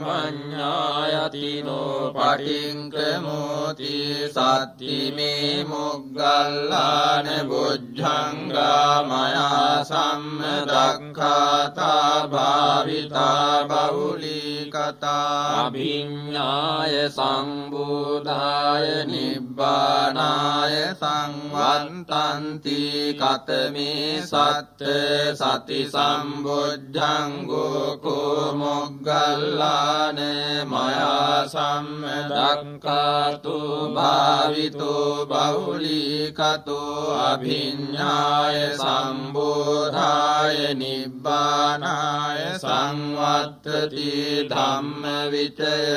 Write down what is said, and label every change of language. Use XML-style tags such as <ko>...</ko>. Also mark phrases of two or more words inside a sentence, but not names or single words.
<pi>පඤ්ඤායතිනෝ පටික්ඛමෝති සත්තිමේ මොග්ගල්ලාන බුද්ධංගා මයා සම්මදක්ඛාතා භාවිතා බහුලී කතා අභිඤ්ඤාය සංබෝධාය නිබ්බානාය සංවත්තන්ති කතමේ සත්ත සති සම්බුද්ධංගෝ කෝ මොග්ගල්ලාන මයා සම්මදක්ඛාතු භාවිතෝ බහුලී කතෝ අභිඤ්ඤාය සම්බෝධාය නිබ්බානාය සංවත්තති ධම්ම විචය</pi>